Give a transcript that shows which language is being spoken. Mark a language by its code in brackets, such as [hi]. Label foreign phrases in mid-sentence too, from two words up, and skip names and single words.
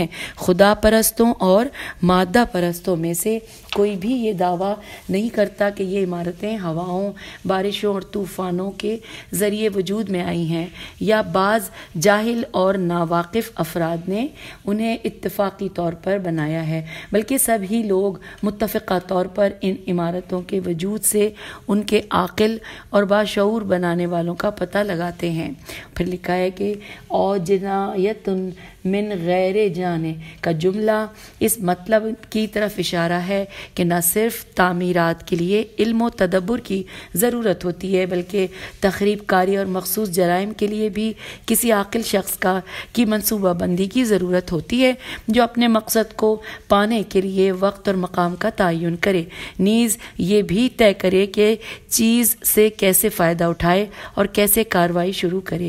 [ur] خدا پرستوں اور مادہ پرستوں میں سے کوئی بھی یہ دعویٰ نہیں کرتا کہ یہ عمارتیں ہواؤں، بارشوں اور طوفانوں کے ذریعے وجود میں آئی ہیں یا بعض جاہل اور ناواقف افراد نے انہیں اتفاقی طور پر بنایا ہے، بلکہ سبھی لوگ متفقہ طور پر ان عمارتوں کے وجود سے ان کے عاقل اور باشعور بنانے والوں کا پتہ لگاتے ہیں۔ پھر لکھا ہے کہ [ar] او جنایت من غیر جانے [ur] کا جملہ اس مطلب کی طرف اشارہ ہے کہ نہ صرف تعمیرات کے لیے علم و تدبر کی ضرورت ہوتی ہے بلکہ تخریب کاری اور مخصوص جرائم کے لیے بھی کسی عاقل شخص کی منصوبہ بندی کی ضرورت ہوتی ہے جو اپنے مقصد کو پانے کے لیے وقت اور مقام کا تعین کرے، نیز یہ بھی طے کرے کہ چیز سے کیسے فائدہ اٹھائے اور کیسے کارروائی شروع کرے۔